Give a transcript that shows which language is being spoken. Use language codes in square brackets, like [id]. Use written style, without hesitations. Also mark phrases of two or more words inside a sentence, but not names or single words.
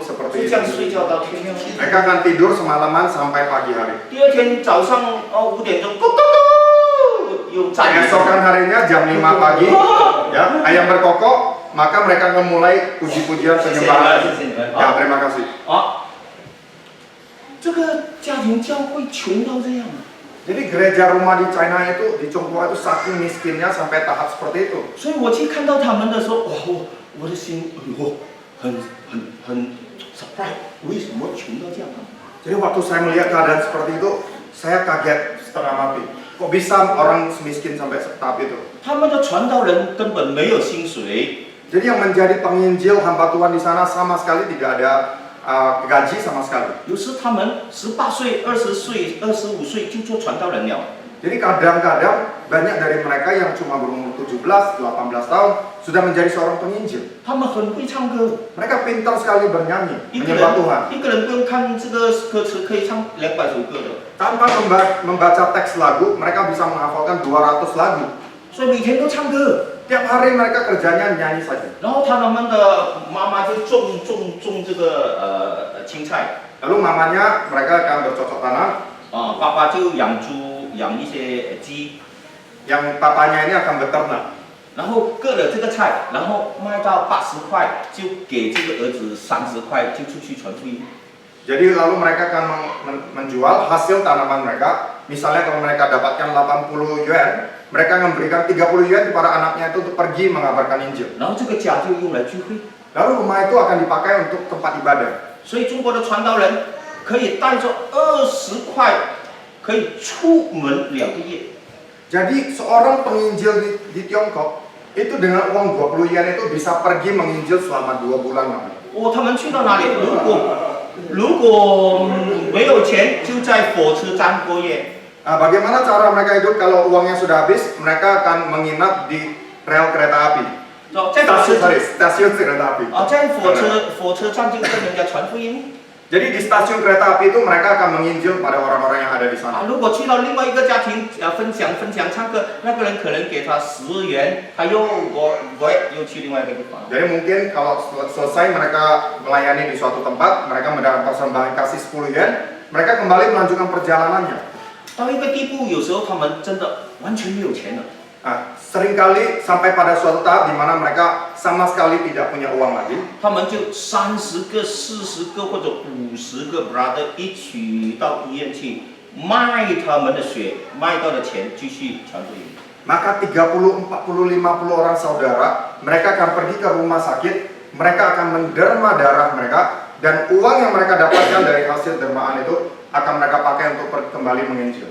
[zh] 就 [id] seperti [zh] 这样 [id] ini. [zh] 睡觉到天亮。 [id] Mereka akan tidur semalaman sampai pagi hari. [zh] 第二天早上5点钟，咕咕咕，又站起 [id] Keesokan harinya jam 5 pagi, ya ayam berkokok, maka mereka akan mulai puji-pujian penyembahan. Ya terima kasih. [zh] 啊，这个家庭教会穷到这样， [id] Jadi gereja rumah di China itu di Chongqing itu saking miskinnya sampai tahap seperti itu. [zh] 所以我去看到他们的时候，哇，我的心，哎呦，很 surprise，为什么穷到这样啊？ [id] Jadi waktu saya melihat keadaan seperti itu, saya kaget setengah mati. Kok bisa orang semiskin sampai tahap itu? [zh] 他们的传道人根本没有薪水， [id] Jadi yang menjadi penginjil hamba Tuhan di sana sama sekali tidak ada gaji sama sekali. [zh] 有时他们18岁、20岁、25岁就做传道人了。 [id] Jadi kadang-kadang banyak dari mereka yang cuma berumur 17, 18 tahun sudah menjadi seorang penginjil. [zh] 他们很会唱歌， [id] Mereka pintar sekali bernyanyi, [zh] 一个 [id] menyembah Tuhan. [zh] 人一个人不用看这个歌词，可以唱200首歌的。 [id] Tanpa membaca teks lagu, mereka bisa menghafalkan 200 lagu. [zh] 所以每天都唱歌， [id] Tiap hari mereka kerjanya nyanyi saja. [zh] 然后他们的妈妈就种这个青菜， [id] Lalu mamanya mereka akan bercocok tanam, [zh] 爸爸就养猪，养一些鸡， [id] yang papanya ini akan beternak. [zh] 然后割了这个菜，然后卖到80块，就给这个儿子30块，就出去传福音。 [id] Jadi lalu mereka akan menjual hasil tanaman mereka. Misalnya kalau mereka dapatkan 80 yuan, mereka memberikan 30 yuan kepada anaknya itu untuk pergi mengabarkan Injil. [zh] 然后这个家就用来聚会， [id] Lalu rumah itu akan dipakai untuk tempat ibadah. [zh] 所以中国的传道人可以带着20块，可以出门2个月。 [id] Jadi seorang penginjil di Tiongkok itu dengan uang 20 yuan itu bisa pergi menginjil selama 2 bulan lamanya. [zh] 他们去到哪里？如果没有钱，就在火车站过夜。 [id] Nah, bagaimana cara mereka hidup kalau uangnya sudah habis? Mereka akan menginap di rel kereta api. stasiun kereta api. [zh] 在火车站就跟人家传福音。 [id] Jadi di stasiun kereta api itu mereka akan menginjil pada orang-orang yang ada di sana. [zh] 如果去到另外一个家庭分享唱歌，那个人可能给他10元，他又去另外一个地方。 [id] Jadi mungkin kalau selesai mereka melayani di suatu tempat, mereka mendapat persembahan kasih 10 yuan, mereka kembali melanjutkan perjalanannya. [zh] 到一个地步，有时候他们真的完全没有钱了。 [id] Nah, seringkali sampai pada suatu tahap di mana mereka sama sekali tidak punya uang lagi. [zh] 他们就30个、40个或者50个 brother 一起到医院去卖他们的血，卖到的钱继续传福音。 [id] Maka 30, 40, 50 orang saudara, mereka akan pergi ke rumah sakit, mereka akan menderma darah mereka, dan uang yang mereka dapatkan dari hasil dermaan itu akan mereka pakai untuk kembali menginjil.